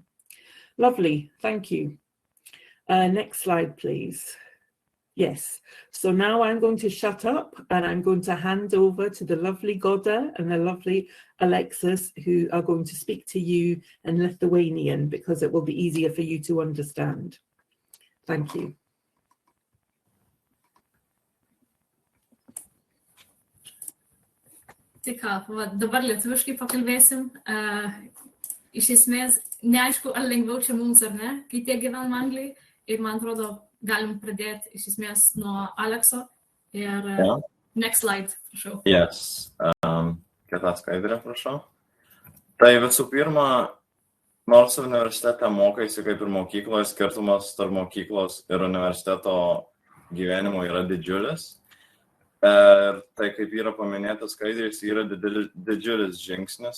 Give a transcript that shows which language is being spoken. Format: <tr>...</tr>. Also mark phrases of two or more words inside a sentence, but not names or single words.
<en>Lovely, thank you. Next slide, please. Yes, so now I'm going to shut up and I'm going to hand over to the lovely Goda and the lovely Alexis, who are going to speak to you in Lithuanian because it will be easier for you to understand. Thank you.</en> <lt>Tai ką, dabar lietuviškai pakalbėsim. Iš esmės, neaišku, ar lengviau čia mums ar ne, kai tie gyvenam Anglijai. Ir man atrodo, galim pradėti iš esmės nuo Alekso. Ir</lt> <en>next slide,</en> <lt>prašau. Yes. Kita skaidrė, prašau. Tai visų pirma, nors universitete mokaisi kaip ir mokykloje, skirtumas tarp mokyklos ir universiteto gyvenimo yra didžiulis. Ir tai, kaip yra paminėtas skaidrės, yra didžiulis žingsnis.</lt>